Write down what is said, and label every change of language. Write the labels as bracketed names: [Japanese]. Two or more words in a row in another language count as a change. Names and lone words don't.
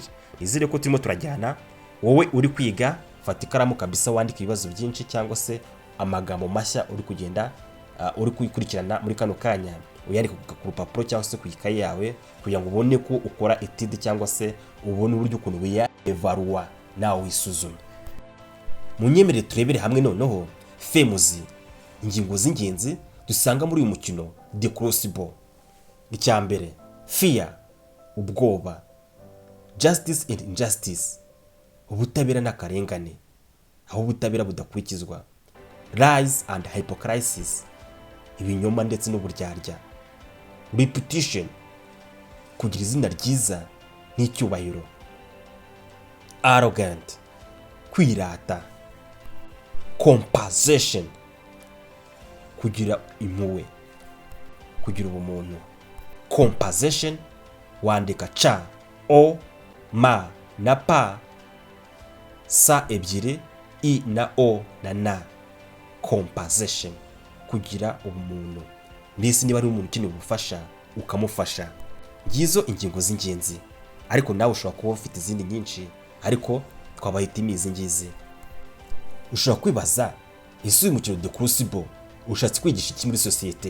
[Kinyarwanda] Nizere ko turimo turajyana. Wowe uri kwiga, fata ikaramu kabisa wandika ibibazo byinshi cyangwa se amagambo mashya uri kugenda uri kuyikurikirana muri kano kanya, uyandika ku rupapuro cyangwa se ku ikaye yawe kugira ngo ubone ko ukora etide cyangwa se ubone uburyo ukuntu wiya evaluwa nawe wisuzume. Munyemerere turebere hamwe noneho femuzi, ingingo z'ingenzi dusanga muri uyu mukino The Crucible. Icya mbere, fear, ubwoba. [English] Justice and injustice, [Kinyarwanda] ubutabera n'akarengane, aho ubutabera budakurikizwa. [English] Lies and hypocrisy, [Kinyarwanda] ibinyoma ndetse n'uburyarya. Reputation, kugira izina ryiza n'icyubahiro. Arrogant, kwirata. Compassion, kugira impuhwe, kugira ubumuntu. Compassion wandika cha o ma na pa, sa ebyiri, i na o na na. Compensation, kugira ubumuntu. Mbese niba ari umuntu ukeneye ubufasha ukamufasha. Ngizo ingingo z'ingenzi, ariko nawe ushobora kuba ufite izindi nyinshi, ariko twabahitamo izi ngizi. Ushobora kwibaza, ese uyu mukino The Crucible ushatse kwigisha iki muri sosiyete?